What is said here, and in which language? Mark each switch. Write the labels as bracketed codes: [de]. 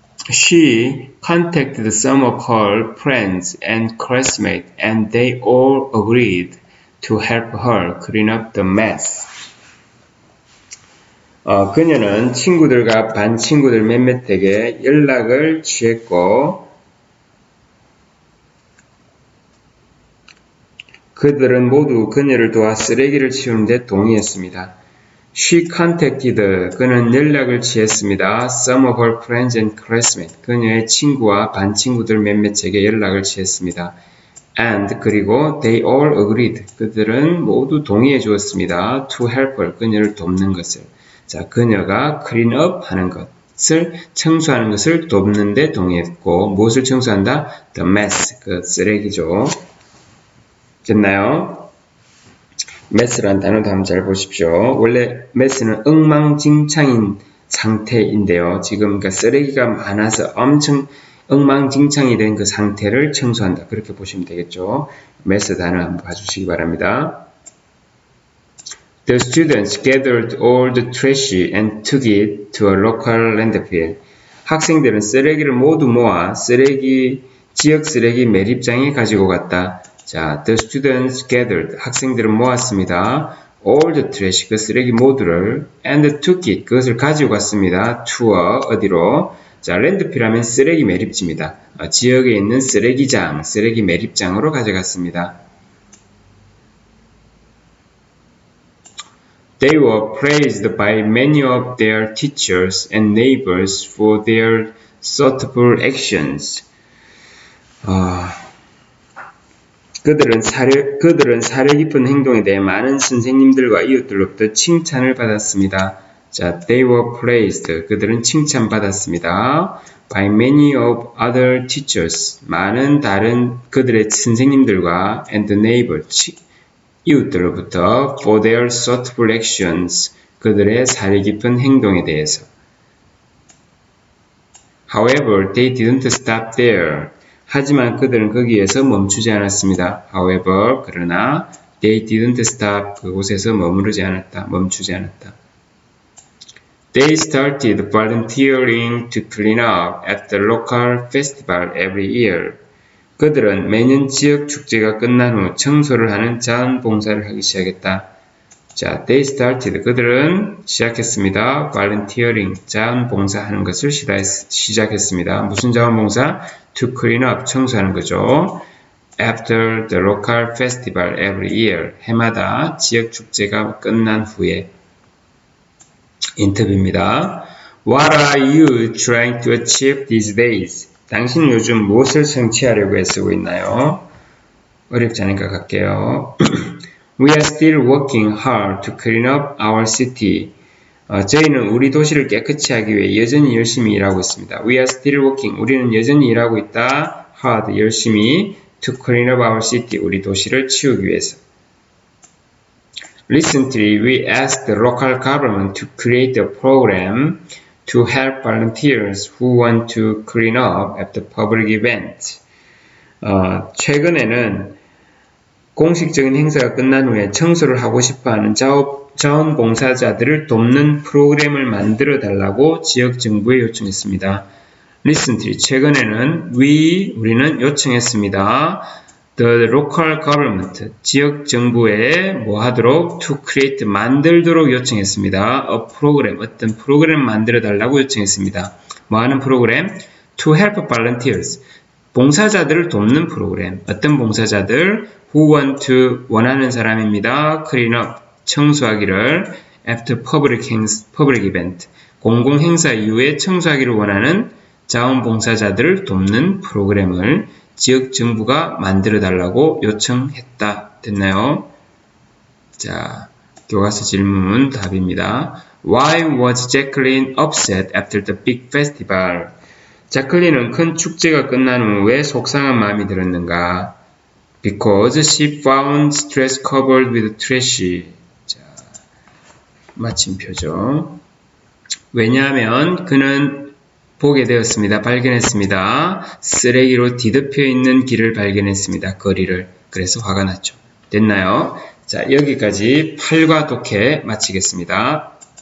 [en] She contacted some of her friends and classmates and they all agreed to help her clean up the mess. [ko] 그녀는 친구들과 반 친구들 몇몇에게 연락을 취했고 그들은 모두 그녀를 도와 쓰레기를 치우는 데 동의했습니다. [en] She contacted, [ko] 그는 연락을 취했습니다. [en] Some of her friends and classmates, [ko] 그녀의 친구와 반 친구들 몇몇에게 연락을 취했습니다. And, 그리고 [en] they all agreed, [ko] 그들은 모두 동의해 주었습니다. [en] To help her, [ko] 그녀를 돕는 것을. 자, 그녀가 clean up 하는 것을, 청소하는 것을 돕는 데 동의했고, 무엇을 청소한다? [en] The mess, [ko] 그 쓰레기죠. 됐나요? mess라는 단어도 한번 잘 보십시오. 원래 mess는 엉망진창인 상태인데요. 지금 그러니까 쓰레기가 많아서 엄청 엉망진창이 된 그 상태를 청소한다. 그렇게 보시면 되겠죠. mess 단어 한번 봐주시기 바랍니다. [en] The students gathered all the trash and took it to a local landfill. [ko] 학생들은 쓰레기를 모두 모아 지역 쓰레기 매립장에 가지고 갔다. 자, [en] the students gathered, [ko] 학생들은 모았습니다. [en] all the trash, [ko] 그 쓰레기 모두를, [en] and took it, [ko] 그것을 가지고 갔습니다. [en] to a, [ko] 어디로? 자, landfill 하면 쓰레기 매립지입니다. 지역에 있는 쓰레기장, 쓰레기 매립장으로 가져갔습니다. [en] They were praised by many of their teachers and neighbors for their thoughtful actions. [ko] 그들은 사려 깊은 행동에 대해 많은 선생님들과 이웃들로부터 칭찬을 받았습니다. [en] 자, they were praised. [ko] 그들은 칭찬받았습니다. [en] by many of other teachers. [ko] 많은 다른 그들의 선생님들과 [en] and neighbors. [ko] 이웃들로부터 [en] for their thoughtful actions. [ko] 그들의 사리 깊은 행동에 대해서. [en] However, they didn't stop there. [ko] 하지만 그들은 거기에서 멈추지 않았습니다. [en] However, [ko] 그러나 [en] they didn't stop. [ko] 그곳에서 머무르지 않았다. 멈추지 않았다. [en] They started volunteering to clean up at the local festival every year. [ko] 그들은 매년 지역 축제가 끝난 후 청소를 하는 자원봉사를 하기 시작했다. [en] 자, they started. [ko] 그들은 시작했습니다. [en] volunteering. [ko] 자원봉사하는 것을 시작했습니다. 무슨 자원봉사? [en] to clean up. [ko] 청소하는 거죠. [en] after the local festival every year. [ko] 해마다 지역 축제가 끝난 후에. 인터뷰입니다. [en] What are you trying to achieve these days? [ko] 당신은 요즘 무엇을 성취하려고 애쓰고 있나요? 어렵지 않으니까 갈게요. [en] We are still working hard to clean up our city. [ko] 저희는 우리 도시를 깨끗이 하기 위해 여전히 열심히 일하고 있습니다. [en] We are still working. [ko] 우리는 여전히 일하고 있다. [en] hard. [ko] 열심히. [en] to clean up our city. [ko] 우리 도시를 치우기 위해서. [en] Recently, we asked the local government to create a program to help volunteers who want to clean up at the public event. [ko] 최근에는 공식적인 행사가 끝난 후에 청소를 하고 싶어하는 자원봉사자들을 돕는 프로그램을 만들어 달라고 지역 정부에 요청했습니다. [en] Recently, [ko] 최근에는 우리는 요청했습니다. [en] The local government, [ko] 지역 정부에 뭐 하도록 [en] to create, [ko] 만들도록 요청했습니다. [en] A program, [ko] 어떤 프로그램 만들어 달라고 요청했습니다. 뭐 하는 프로그램? [en] To help volunteers, [ko] 봉사자들을 돕는 프로그램. 어떤 봉사자들? [en] Who want to, [ko] 원하는 사람입니다. [en] Clean up, [ko] 청소하기를. [en] After public event, [ko] 공공행사 이후에 청소하기를 원하는 자원봉사자들을 돕는 프로그램을 지역 정부가 만들어 달라고 요청했다. 됐나요? 자, 교과서 질문 답입니다. [en] Why was Jacqueline upset after the big festival? [ko] 자클린은 큰 축제가 끝난 후 왜 속상한 마음이 들었는가? [en] Because she found stress covered with trash. [ko] 자, 마침표죠. 왜냐하면 그는 보게 되었습니다. 발견했습니다. 쓰레기로 뒤덮여 있는 길을 발견했습니다. 거리를. 그래서 화가 났죠. 됐나요? 자, 여기까지 8과 독해 마치겠습니다.